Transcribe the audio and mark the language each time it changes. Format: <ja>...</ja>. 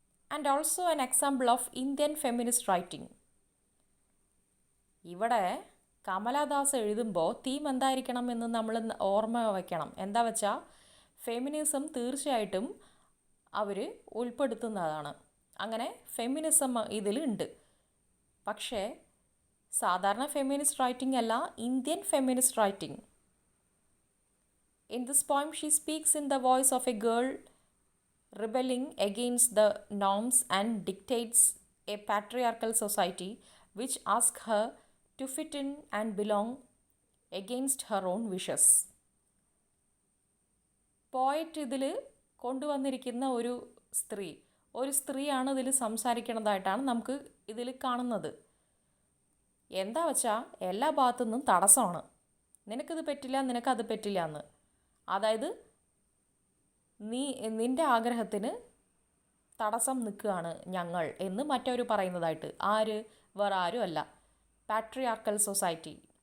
<en>And also an example of Indian feminist writing.</en> <ml>ഇവിടെ കമലാദാസ് എഴുതുമ്പോൾ theme എന്തായിരിക്കണം എന്ന് നമ്മൾ ഓർമ്മ വയ്ക്കണം. എന്താ വെച്ചാൽ ഫെമിനിസം തീർച്ചയായിട്ടും അവർ ഉൾപ്പെടുത്തുന്നതാണ്. അങ്ങനെ ഫെമിനിസം ഇതിലുണ്ട്. പക്ഷേ സാധാരണ ഫെമിനിസ്റ്റ് റൈറ്റിംഗ് അല്ല, Indian feminist writing.</ml> <en>In this poem, she speaks in the voice of a girl rebelling against the norms and dictates a patriarchal society which asks her to fit in and belong against her own wishes.</en> <ml>Poet ഇതിൽ കൊണ്ടുവന്നിരിക്കുന്ന ഒരു സ്ത്രീയാണ് ഇതിൽ സംസാരിക്കുന്നതായിട്ടാണ് നമുക്ക് ഇതിൽ കാണുന്നത്. എന്താ വെച്ചാൽ എല്ലാ ഭാഗത്തു നിന്നും തടസ്സമാണ്. നിനക്കിത് പറ്റില്ല, നിനക്കത് പറ്റില്ല എന്ന്. അതായത് നിൻ്റെ ആഗ്രഹത്തിന് തടസ്സം നിൽക്കുകയാണ് ഞങ്ങൾ എന്ന് മറ്റൊരു പറയുന്നതായിട്ട്. ആര്? വേറെ ആരും അല്ല, പാട്രിയാർക്കൽ സൊസൈറ്റി.</ml>